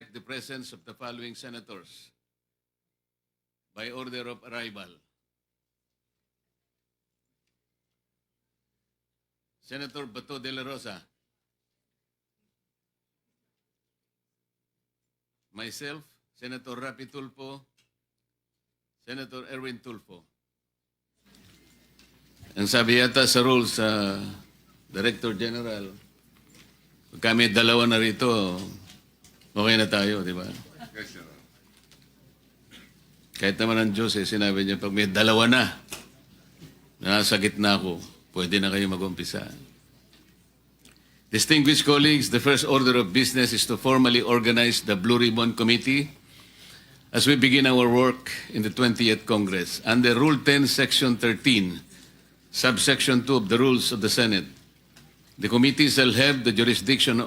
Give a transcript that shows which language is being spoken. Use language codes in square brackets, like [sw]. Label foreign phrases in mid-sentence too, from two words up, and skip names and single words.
[en] the presence of the following senators by order of arrival. Senator Bato de la Rosa. Myself, Senator Rapi Tulfo, Senator Erwin Tulfo. [tl] Ang sabi yata sa rules, [en] Director General, [tl] pag kami dalawa na rito, okay na tayo, di ba? [en] Yes, Your Honor. [tl] Kahit naman ang Diyos, sinabi niya, pag may dalawa na, nasa gitna ako, pwede na kayo mag-umpisa. [en] Distinguished colleagues, the first order of business is to formally organize the Blue Ribbon Committee as we begin our work in the 20th Congress. Under Rule 10, Section 13, Subsection 2 of the Rules of the Senate, the committee shall have the jurisdiction